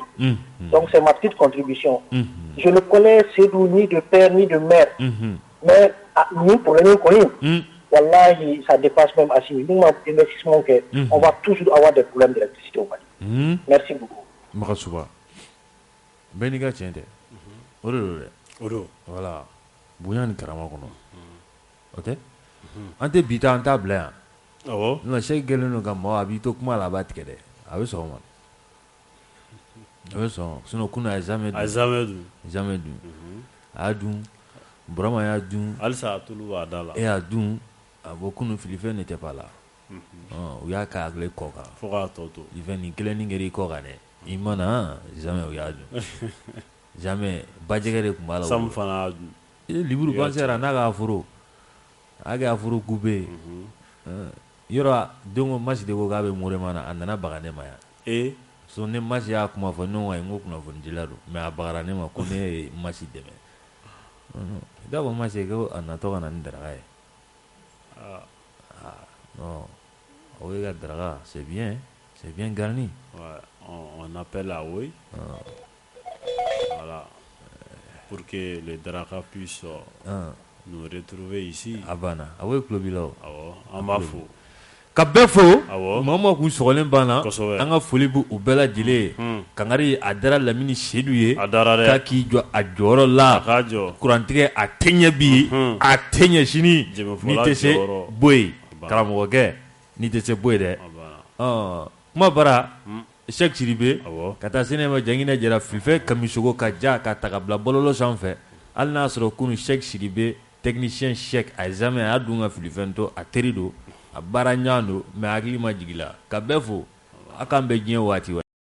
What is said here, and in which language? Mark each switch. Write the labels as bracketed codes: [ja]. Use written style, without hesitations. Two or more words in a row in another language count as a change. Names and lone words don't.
[fr] Donc, c'est ma petite contribution. Je ne connais Sédou ni de père ni de mère. Mais nous, pour les connus, voilà, ça dépasse même à 6 000. Investissement, on va toujours avoir des problèmes d'électricité au Mali. Merci beaucoup. [bm] Makasuba. Beniga tiende. o de don dɛ o don voilà bonya ni karama kɔnɔ o tɛ an tɛ bi ta an t'a bila yan awɔ non Cheikh gɛlɛn don ka maaw a b'i to kuma la a b'a tigɛ dɛ a bɛ sɔn o ma a bɛ sɔn sinon kunun a ye jamais dun jamais dun a y'a dun Burama y'a dun halisa a tulu b'a da la e y'a dun a bɔ kunun filifɛn ne tɛ [fr] pas là [bm] u y'a k'a hakili kɔ kan fo k'a tɔ to filifɛn nin kelen ni kɛra i kɔ kan dɛ i ma na jamais u y'a dun jamais bajɛgɛ de tun b'a la Sam fana y'a dun liburu concert n'a ka afro a kɛ afro coupe yɔrɔ don Masi de ko k'a bɛ Morema na a nana baga ne ma yan so ne Masi y'a kuma fɔ ne ko ayi n ko kunnafonidila don mais a bagara ne ma ko ne ye Masi dɛmɛ i t'a fɔ Masi ko a natɔ ka na ni daraka ye non o ye ka daraka [fr] c'est bien garni on appelle à oui voilà pour que le daraka puisse nous retrouver ici [bm] a banna a bɛ tulo b'i la o an b'a fo ka bɛɛ fo maa ma kun sɔgɔlen banna an ka foli b'u bɛɛ lajɛlen ye Kangari a dara Lamini Seydou ye k'a k'i jɔ a jɔyɔrɔ la kurantigɛ a tɛ ɲɛ bi a tɛ ɲɛ sini n'i tɛ se bɔ yen karamɔgɔkɛ n'i tɛ se bɔ yen dɛ kuma bara Cheikh Sidibe ka taa se ne ma Janginɛ Jara filifɛn kamisogo ka ja ka ta ka bila bɔlɔlɔ sanfɛ hali n'a sɔrɔ kunun Cheikh Sidibe technicien Cheikh a jamais a y'a dun ka filifɛn to a teri don a baara ɲɔgɔn don mais hakili ma jigin la ka bɛɛ fo a k'an bɛ diɲɛ waati